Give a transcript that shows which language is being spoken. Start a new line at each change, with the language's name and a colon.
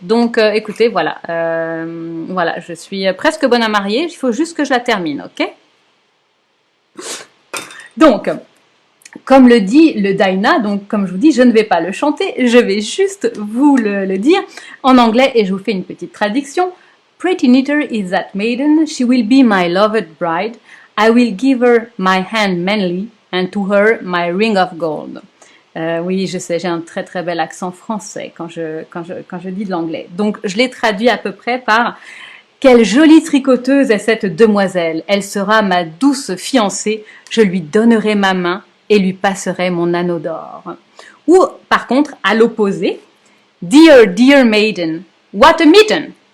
French: Donc, écoutez, voilà, voilà, je suis presque bonne à marier. Il faut juste que je la termine, ok? Donc, comme le dit le Daina, donc comme je vous dis, je ne vais pas le chanter, je vais juste vous le dire en anglais et je vous fais une petite traduction.
English: Pretty knitter is that maiden, she will be my loved bride. I will give her my hand manly and to her my ring of gold.
French: Oui, je sais, j'ai un très très bel accent français quand je dis de l'anglais. Donc, je l'ai traduit à peu près par « Quelle jolie tricoteuse est cette demoiselle! Elle sera ma douce fiancée, je lui donnerai ma main et lui passerai mon anneau d'or. » Ou, par contre, à l'opposé, «
English: Dear, dear maiden, what a mitten!